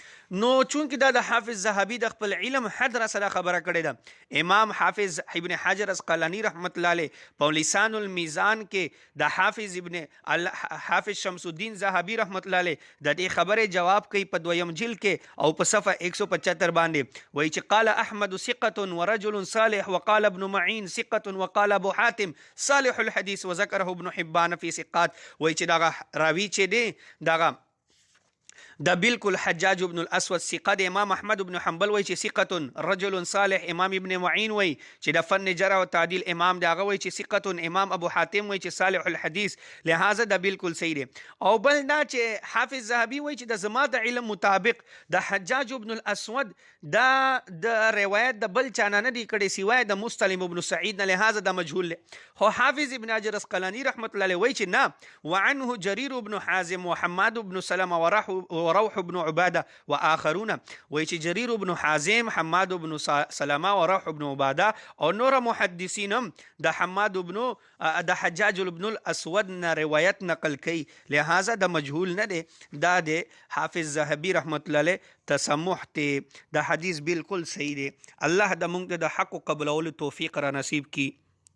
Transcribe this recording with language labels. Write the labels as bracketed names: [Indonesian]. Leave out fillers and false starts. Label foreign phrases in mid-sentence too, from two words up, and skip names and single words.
[Pashto] نو چونکه دا د حافظ ذهبی د خپل علم حد را سره خبره کړې ده. امام حافظ ابن حجر اسقلانی رحمت الله علیه په لسان المیزان کې د حافظ شمس الدین ذهبی رحمت الله علیه د دې خبره جواب کوي په دویم جلد کې او په صفحه 175 باندې وایي چې [Arabic] قال احمد ثقه ورجل صالح وقال ابن معين ثقه وقال ابو حاتم صالح الحديث وذكره ابن حبان فی ثقات. [Pashto] وایي چې دغه راوی چې دی دغه دا بالکل حجاج ابن الاسود ثقه د امام احمد ابن حنبل وای چې [Arabic] ثقه رجل صالح، [Pashto] امام ابن معین وای چې د فن جرح او تعدیل امام دا وای چې ثقه، امام ابو حاتم وای چې [Arabic] صالح الحديث، [Pashto] لہذا دا بالکل صحیح دی. او بل دا چې حافظ ذهبي وای چې د زما د علم مطابق د حجاج ابن الاسود دا د روایت د بل چانه نه دی کړي سوای د مستلم ابن سعید نه، لہذا دا مجهول دی. هو حافظ ابن حجر اسقلانی رحمت الله علیه وای چې نه، [Arabic] وعنه جرير ابن حازم وحماد ابن سلمة وروح ابن عباده واخرون، [Pashto] وای چې جرير ابن حازم، حماد ابن سلمة وروح ابن عباده او نور محدثینم د حماد ابن د حجاج ابن الاسود نه روایت نقل کوي، لہذا د مجهول نه دی. دا د حافظ ذهبی رحمت الله علیه تسمح ته د حدیث بالکل صحیح دی. الله د موږ د حق قبولولو توفیق را نصیب کی.